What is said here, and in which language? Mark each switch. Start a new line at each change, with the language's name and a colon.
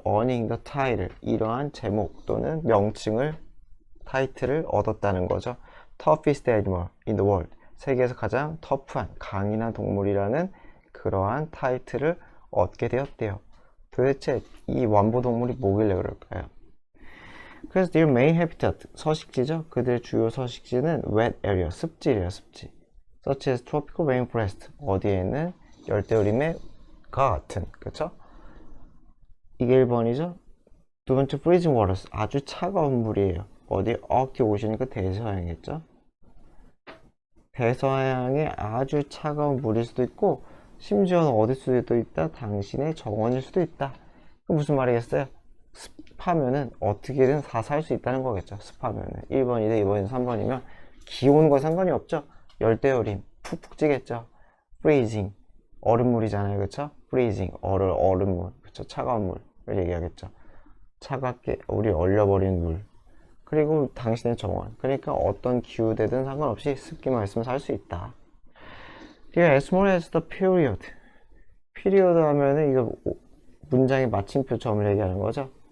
Korean: earning the title, 이러한 제목 또는 명칭을 타이틀을 얻었다는 거죠. toughest animal in the world, 세계에서 가장 터프한, 강인한 동물이라는 그러한 타이틀을 얻게 되었대요. 도대체 이 완보 동물이 뭐길래 그럴까요? 그래서 their main habitat, 서식지죠. 그들의 주요 서식지는 wet area, 습지래요, 습지. such as tropical rainforest, 어디에 있는 열대우림과 같은, 그쵸? 이게 1번이죠. 두 번째 freezing waters, 아주 차가운 물이에요. 어디? 아크틱 오션이니까 대서양이겠죠. 대서양의 아주 차가운 물일 수도 있고 심지어는 어딜 수도 있다? 당신의 정원일 수도 있다. 무슨 말이겠어요? 습하면은 어떻게든 다 살 수 있다는 거겠죠. 습하면은 1번이든 2번이든 3번이면 기온과 상관이 없죠. 열대우림 푹푹 찌겠죠. freezing 얼음물이잖아요, 그쵸? freezing 얼음물, 그쵸? 차가운 물을 얘기하겠죠. 차갑게 우리 얼려버린 물. 그리고 당신의 정원. 그러니까 어떤 기후되든 상관없이 습기만 있으면 살 수 있다.
English: 그리고 as small as the period.
Korean: period 하면은 이거 문장의 마침표점을 얘기하는 거죠.